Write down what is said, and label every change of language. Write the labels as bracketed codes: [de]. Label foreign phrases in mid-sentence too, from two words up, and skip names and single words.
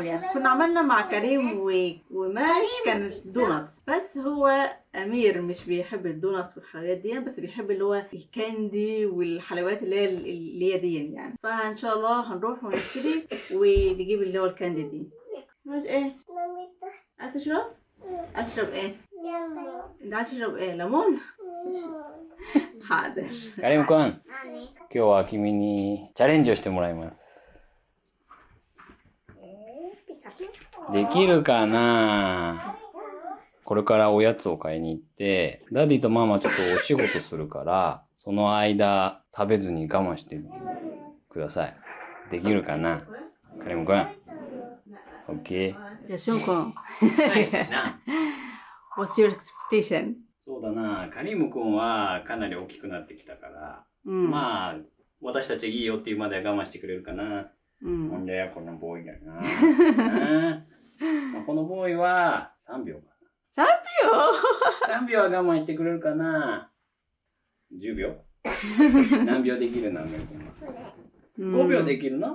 [ar] يعني كنا عملنا مع كريم ومالك كانت دوناتس، بس هو امير مش بيحب الدوناتس والحلويات دي، بس بيحب اللي هو الكاندي والحلويات اللي هي دي يعني. فان شاء الله هنروح ونشتري ونجيب اللي هو الكاندي دي. مش ايه؟ عايز تشرب؟ عايز تشرب ايه؟ انت عايز تشرب ايه؟ ليمون؟ حاضر. [ja] كريم كون 今日は君にチャレンジをしてもらいます。できるかな？これからおやつを買いに行って、ダディとママちょっとお仕事するから、その間食べずに我慢してください。できるかな？カリムくん。OK。じゃあ、ション君。 [en] What's your expectation? [ja] そうだな、カリムくんはかなり大きくなってきたから、まあ、私たちいいよっていうまでは我慢してくれるかな。ほんで、このボーイがな。このボーイは3秒かな。3秒は我慢してくれるかな。10秒何秒できるの？5秒できるの？